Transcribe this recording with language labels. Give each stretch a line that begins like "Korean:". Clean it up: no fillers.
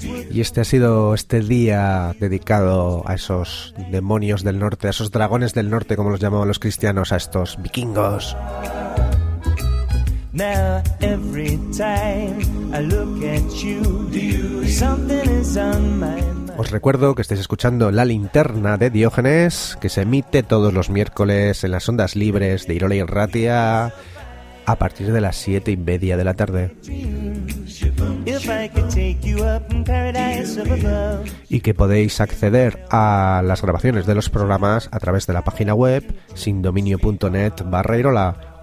Spanish: Y este ha sido este día dedicado a esos demonios del norte, a esos dragones del norte, como los llamaban los cristianos, a estos vikingos.
English: Now every time I look at you, something is on my mind.
Spanish: Os recuerdo que estáis escuchando La Linterna de Diógenes, que se emite todos los miércoles en las ondas libres de Irola Irratia a partir de las 7:30 de la tarde. Y que podéis acceder a las grabaciones de los programas a través de la página web sindominio.net/irola.